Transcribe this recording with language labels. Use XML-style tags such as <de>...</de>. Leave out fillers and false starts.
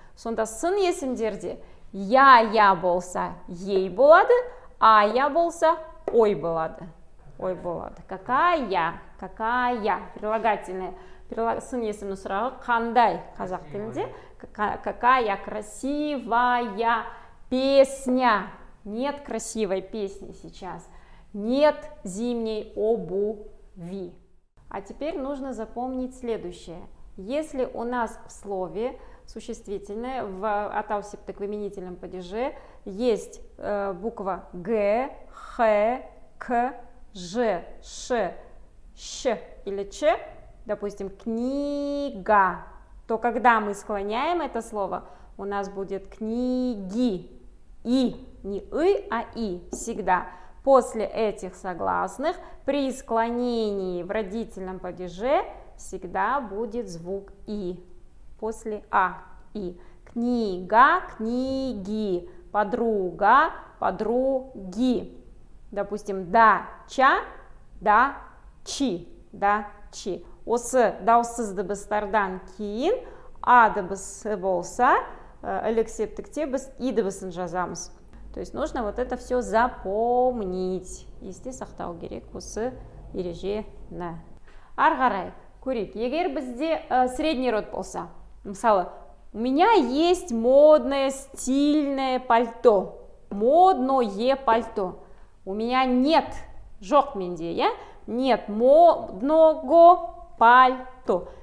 <kk>Сонда сын есімдерде я болса ей болады, а я болса ой болады. Ой болады.</kk> <ru>Какая, прилагательное.</ru> <kk>Сын есімнің сұрағы қандай қазақ тілінде?</kk> <ru>Какая красивая песня. Нет красивой песни сейчас. Нет зимней обуви. А теперь нужно запомнить следующее. Если у нас в слове существительное в атау септік в именительном падеже есть буква Г, Х, К, Ж, Ш, Щ или Ч, допустим, книга, то когда мы склоняем это слово, у нас будет книги. И, не «ы», а «и» всегда. После этих согласных при склонении в родительном падеже всегда будет звук «и». После «а» – «и». Книга, книги, подруга, подруги. Допустим, дача, дачи, дачи.</ru> <kk>Осы даусыз дыбыстардан кейін а дыбысы болса, ілік септікте біз и дыбысын жазамыз.</kk> <ru>То есть нужно вот это все запомнить.</ru> <kk>Есте сақтау керек осы ережені. Ары қарай көрейік. Егер бізде</kk> <ru>средний род</ru> <kk>болса, мысалы,</kk> <ru>у меня есть модное стильное пальто. Модное пальто. У меня нет,</ru> <kk>жоқ менде,</kk> <ru>я? Нет модного пальто.</ru>